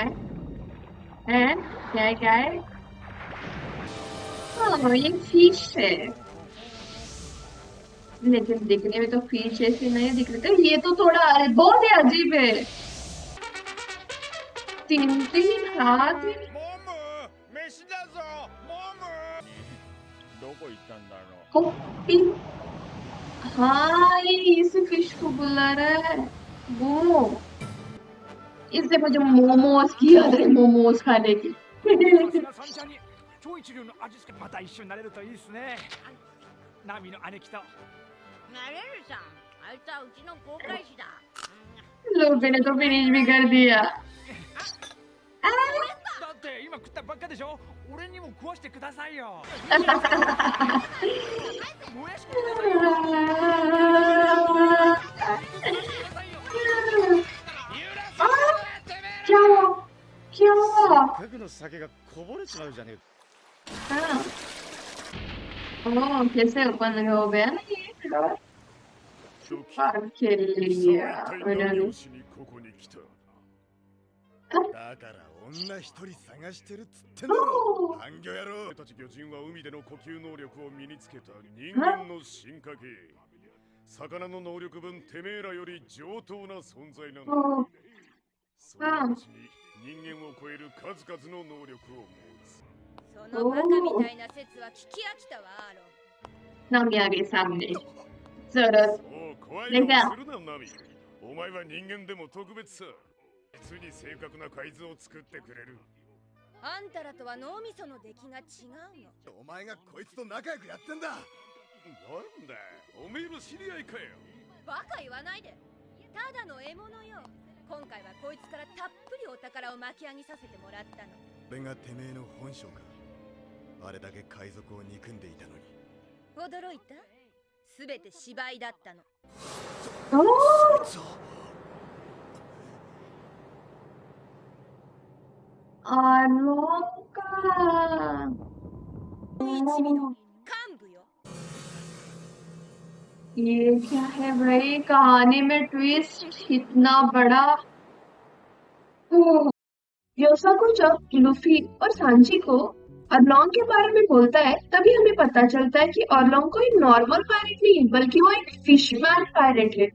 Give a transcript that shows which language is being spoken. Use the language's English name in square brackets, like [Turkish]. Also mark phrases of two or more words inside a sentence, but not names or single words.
[Hindi] हैं? क्या है? हाँ, ये फिश है, लेकिन दिखने में तो फिश ऐसे नहीं दिख रहे थे। ये तो थोड़ा बहुत ही अजीब है। 3 हाथ। [Japanese] モム飯だぞモムどこ行ったんだろう [Hindi] ओ, पिंक। हाँ, ये इसी फिश को बुला रहा है वो। इससे मुझे मोमोज की याद है, मोमोज खाने की। [Japanese] さすがサンちゃんに超一流の味付けまた一緒になれるといいですね。ナミの姉貴となれるさ。あいつはうちの航海士だ。 [Hindi] लोगों ने तो फिनिश भी कर दिया। [Japanese] だって今食ったばっかでしょ。俺にも食わしてくださいよ。もやしくださいよ。 [Hindi] क्या हुआ? क्या हुआ? [Japanese] せっかくの酒がこぼれちまうじゃねえか [Hindi] हाँ। ओह, कैसे ओपन हो गया ना ये? [Japanese] ドキ [Hindi] पार के [Japanese] さ [Hindi] लिए [Japanese] あ一体何 [Hindi] उन्होंने। [Japanese] をしにここに来ただから女一人探してるっつってんだろ暗魚野郎俺たち魚人は海での呼吸能力を身につけた人間の進化系魚の能力分てめえらより上等な存在なんだ [Hindi] ओह, [Japanese] そのうちに人間を超える数々の能力を持つそのバカみたいな説は聞き飽きたわ、アーロン。 [Hindi] नामी आ गई सामने। जरूरत [Japanese] そう怖い顔するなナミお前は人間でも特別さ実に正確な改図を作ってくれるあんたらとは脳みその出来が違うの。お前がこいつと仲良くやってんだなんだおめえの知り合いかよバカ言わないで。ただの獲物よ。今回はこいつからたっぷりお宝を巻き上げさせてもらったの。俺がてめえの本性かあれだけ海賊を憎んでいたのに驚いた？すべて芝居だったの。 [Hindi] ओह, [Japanese] そう [Hindi] आलों का। [Japanese] 一味の幹部よ。 [Hindi] ये क्या है भाई, कहानी में ट्विस्ट इतना बड़ा। ओह, योसाकु जब लूफी और सांजी को अरलॉन्ग के बारे में बोलता है, तभी हमें पता चलता है कि अरलॉन्ग कोई [English] normal pirate [Hindi] नहीं, बल्कि वो एक [English] fishman pirate [Hindi] है।